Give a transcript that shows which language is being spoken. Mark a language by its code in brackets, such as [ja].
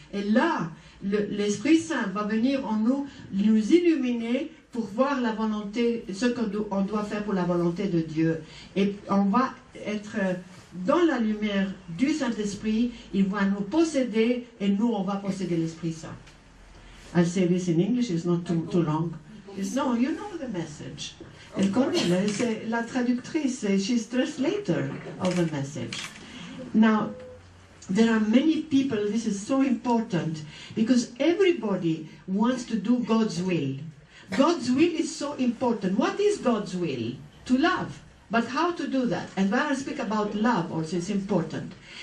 [fr] Et là, l'Esprit Saint va venir en nous, nous illuminer pour voir la volonté, ce qu'on doit faire pour la volonté de Dieu. Et on va être dans la lumière du Saint-Esprit, il va nous posséder et nous, on va posséder l'Esprit Saint. [en] I'll say this in English, it's not too long. No, you know the message. [fr] Elle connaît, c'est la traductrice, [en] she's translator of the message. Now, there are many people, this is so important, because everybody wants to do God's will. God's will is so important. What is God's will? To love. But how to do that? And when I speak about love also, it's important.